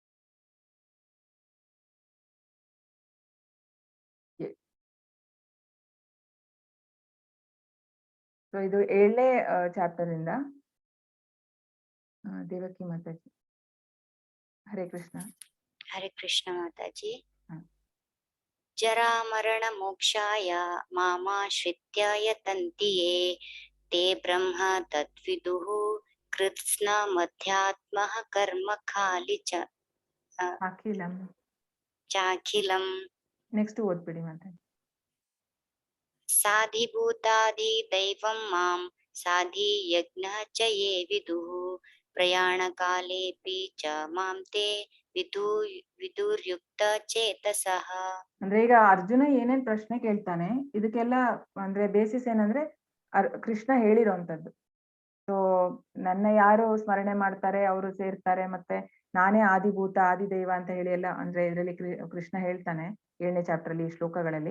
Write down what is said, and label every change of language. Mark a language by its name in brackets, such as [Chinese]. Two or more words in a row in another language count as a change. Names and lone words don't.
[Kannada] ಸೊ ಇದು 7ನೇ ಚಾಪ್ಟರ್ ಇಂದ. ದೇವಕಿ ಮಾತಾಜಿ. ಹರೇ ಕೃಷ್ಣ. ಹರೇ ಕೃಷ್ಣ ಮಾತಾಜಿ. [Sanskrit] जरामरणमोक्षाय मामाश्रित्य यतन्ति ये ते ब्रह्म तद्विदुः कृत्स्नमध्यात्मः कर्म खाली ಅಖಿಲಂ. चाखिलम् [Kannada] ನೆಕ್ಸ್ಟ್ ಓದ್ಬಿಡಿ ಮತ್ತೆ. [Sanskrit] साधिभूतादिदैवं मां साधियज्ञः च ये विदुः प्रयाणकालेऽपि च मां ते विदुर्युक्तचेतसः. [Kannada] ಅಂದ್ರೆ ಈಗ ಅರ್ಜುನ ಏನೇನ್ ಪ್ರಶ್ನೆ ಕೇಳ್ತಾನೆ ಇದಕ್ಕೆಲ್ಲ ಅಂದ್ರೆ ಬೇಸಿಸ್ ಏನಂದ್ರೆ ಕೃಷ್ಣ ಹೇಳಿರೋಂಥದ್ದು. ಸೊ ನನ್ನ ಯಾರು ಸ್ಮರಣೆ ಮಾಡ್ತಾರೆ ಅವರು ಸೇರ್ತಾರೆ, ಮತ್ತೆ ನಾನೇ [Sanskrit] ಆದಿಭೂತ ಆದಿದೈವ [Kannada] ಅಂತ ಹೇಳಿ ಎಲ್ಲ ಅಂದ್ರೆ ಇದರಲ್ಲಿ ಕೃಷ್ಣ ಹೇಳ್ತಾನೆ 7ನೇ ಚಾಪ್ಟರ್ ಅಲ್ಲಿ, ಈ ಶ್ಲೋಕಗಳಲ್ಲಿ.